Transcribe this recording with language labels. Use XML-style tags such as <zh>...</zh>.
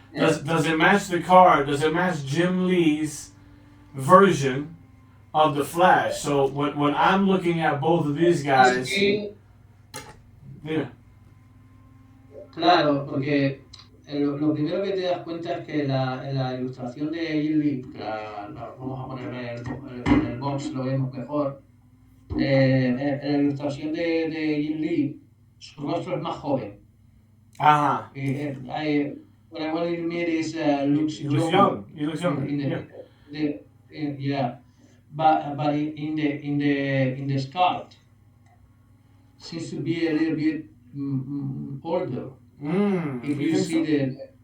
<en>Does it match the card? Does it match Jim Lee's version of the Flash? So when I'm looking at both of these guys, yeah.</en> <es>Claro, porque lo primero que te das cuenta es que la ilustración de Jim Lee, vamos a poner en el box, lo vemos mejor. La ilustración de Jim Lee, su rostro es más joven. Ajá.</es> <en>What I want to admit is looks young. He looks young. Yeah. But in the sculpt seems to be a little bit older. If you see the</en>